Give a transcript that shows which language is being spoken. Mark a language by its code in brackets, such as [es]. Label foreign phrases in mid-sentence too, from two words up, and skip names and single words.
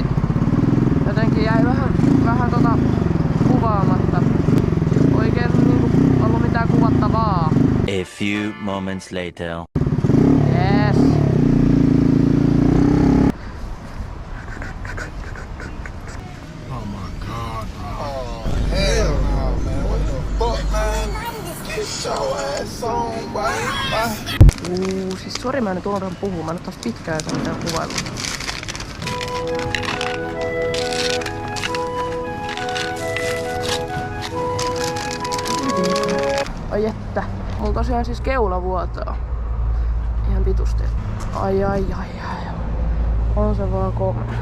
[fi] Jotenkin jäi vähän kuvaamatta. Oikein niinku ollut mitään kuvattavaa. [en] A few moments later. Yes. Oh my god. Oh hell no, man. What the fuck, man? Get your ass on, boy. [fi] Siis sori, mä en nyt unohdan puhua. Mä en oo taas pitkään sen mitään kuvailua. Ai että. Mulla tosiaan siis keula vuotaa. Ihan vitusti. Ai. On se vaan kova.